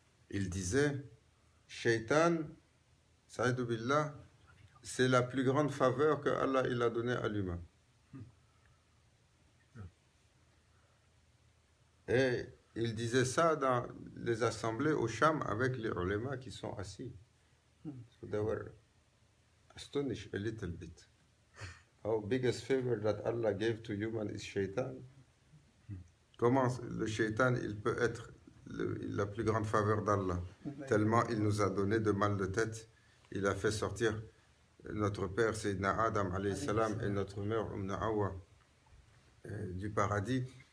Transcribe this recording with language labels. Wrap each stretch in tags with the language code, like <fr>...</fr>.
<fr>Il disait, Shaitan, Sa'idou Billah, c'est la plus grande faveur que Allah il a donnée à l'humain. Et il disait ça dans les assemblées au Sham avec les ulémas qui sont assis.</fr> <en>So they were astonished a little bit. How biggest favor that Allah gave to human is shaitan.</en> <fr>Comment le shaitan il peut être la plus grande faveur d'Allah, tellement il nous a donné de mal de tête. Il a fait sortir notre père Sayyidina Adam alayhi salam et notre mère Hawa du paradis.</fr>